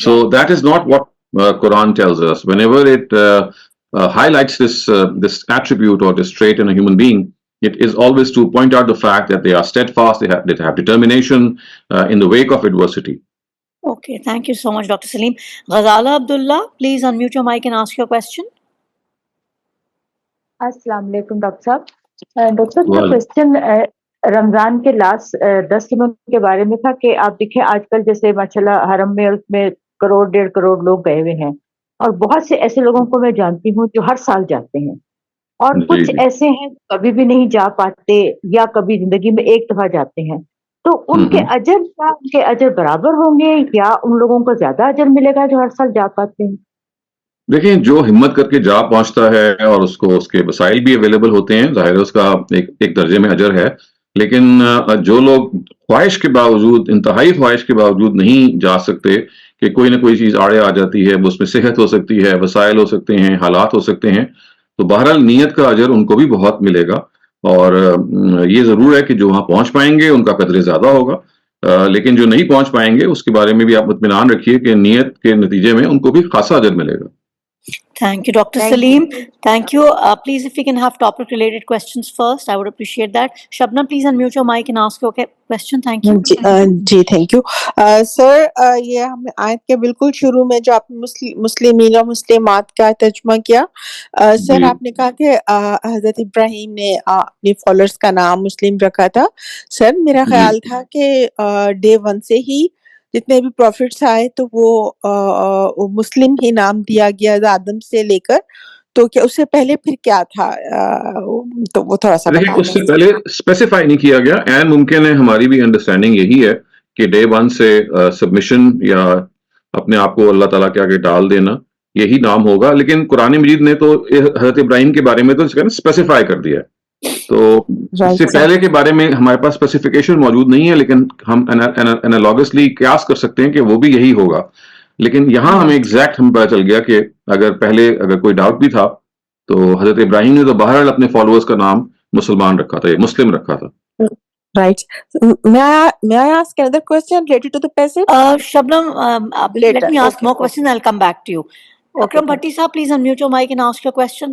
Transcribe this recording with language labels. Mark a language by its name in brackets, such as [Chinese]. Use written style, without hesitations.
[English] So that is not what Quran tells us. Whenever it highlights this attribute or this trait in a human being, it is always to point out the fact that they are steadfast, they have determination in the wake of adversity. Okay, thank you so much, Dr. Saleem. Ghazala Abdullah, please unmute your mic and ask your question. Assalamu alaikum, Dr. Dr. [Hindi] मेरा question Ramzan के last 10 दिनों के बारे में था कि आप देखें आजकल जैसे माशाल्लाह हरम में उसमें करोड़ 1.5 करोड़ लोग गए हुए हैं और बहुत से ऐसे लोगों को मैं जानती हूँ जो हर साल जाते हैं और कुछ ऐसे हैं कभी भी नहीं जा पाते या कभी जिंदगी में एक दफा जाते हैं, तो उनके अजर बराबर होंगे या उन लोगों को ज्यादा अजर मिलेगा जो हर साल जा पाते हैं? देखिए, जो हिम्मत करके जा पहुंचता है और उसको उसके वसाइल भी अवेलेबल होते हैं, जाहिर है उसका एक दर्जे में अजर है। लेकिन जो लोग ख्वाहिश के बावजूद, इंतहाई ख्वाहिश के बावजूद नहीं जा सकते कि कोई ना कोई चीज़ आड़े आ जाती है, उसमें सेहत हो सकती है, वसाइल हो सकते हैं, हालात हो सकते हैं, तो बहरहाल नीयत का अजर उनको भी बहुत मिलेगा। और ये ज़रूर है कि जो वहाँ पहुँच पाएंगे उनका कदर ज़्यादा होगा, लेकिन जो नहीं पहुँच पाएंगे उसके बारे में भी आप इत्मीनान रखिए कि नीयत के नतीजे में उनको भी खासा अजर मिलेगा। [English] Thank you, Dr. Saleem. Thank you. Please, if we can have topic-related questions first, I would appreciate that. Shabnam, please unmute your mic and ask your question. Thank you. जी thank you. [Hindi] Sir, ये हमने आयत के बिल्कुल शुरू में जो आपने मुस्लिमीन और मुस्लिमात का तर्जुमा किया, सर आपने कहा कि हजरत इब्राहिम ने अपने फॉलोअर्स का नाम मुस्लिम रखा था। सर मेरा ख्याल था कि डे 1 से ही जितने भी प्रॉफिट्स आए तो वो मुस्लिम ही नाम दिया गया आदम से लेकर, तो क्या उससे पहले फिर क्या था? तो वो थोड़ा सा देखिए, उससे पहले स्पेसिफाई नहीं किया गया। एंड मुमकिन है हमारी भी अंडरस्टैंडिंग यही है कि डे 1 से सबमिशन या अपने आप को अल्लाह ताला के आगे डाल देना यही नाम होगा। लेकिन कुरान मजीद ने तो हजरत इब्राहिम के बारे में तो स्पेसिफाई कर दिया है, तो इससे पहले के बारे में हमारे पास स्पेसिफिकेशन मौजूद नहीं है, लेकिन हम एनालॉगसली कयास कर सकते हैं कि वो भी यही होगा। लेकिन यहाँ हमें एग्जैक्ट पता चल गया कि अगर कोई डाउट भी था तो हजरत इब्राहिम ने तो बहरहाल अपने फॉलोअर्स का नाम मुसलमान रखा था, मुस्लिम रखा था। [English] Right. May I ask another question related to the passage? Shabnam, let me ask more questions. I'll come back to you. Akram Bhatti sir, please unmute your mic and ask your question.